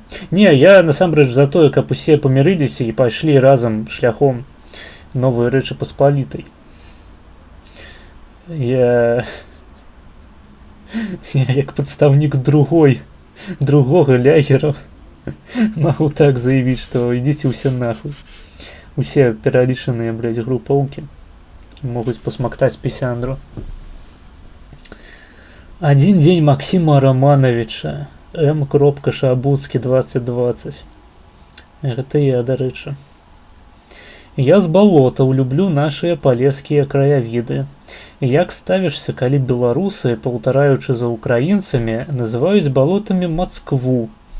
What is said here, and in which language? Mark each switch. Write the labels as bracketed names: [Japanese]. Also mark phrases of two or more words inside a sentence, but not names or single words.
[Belarusian] Не, я насамрэч за тое, каб усе памірыліся і пайшлі разам шляхом новай Рэчы Паспалітай. Я як прадстаўнік другога лягера [Russian] Могу так заявить, что идите все нахуй. [Belarusian] Усе пералічаныя, блядь, групоўкі могуць посмактаць пісяндру. [Russian] Один день Максима Романовича. М. [Belarusian] Шабуцкі 2020. Гэта я, дарэчы. Я з балотаў люблю нашыя палескія краявіды. Як ставішся, калі беларусы, паўтараючы за украінцамі, называюць балотамі Москву?